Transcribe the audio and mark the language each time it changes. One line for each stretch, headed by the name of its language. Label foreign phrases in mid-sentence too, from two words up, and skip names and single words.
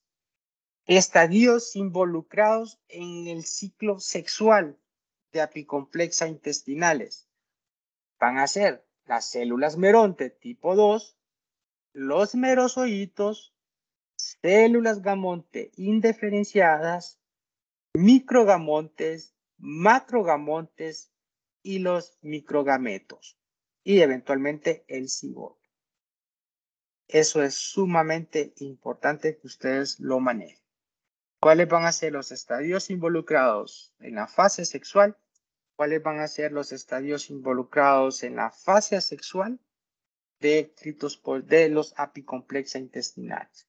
Spanish: Estadios involucrados en el ciclo sexual de apicomplexos intestinales van a ser las células meronte tipo 2, los merozoitos, células gamonte indiferenciadas, microgamontes, macrogamontes y los microgametos y eventualmente el cigoto. Eso es sumamente importante que ustedes lo manejen. ¿Cuáles van a ser los estadios involucrados en la fase sexual? ¿Cuáles van a ser los estadios involucrados en la fase asexual de los apicomplexos intestinales?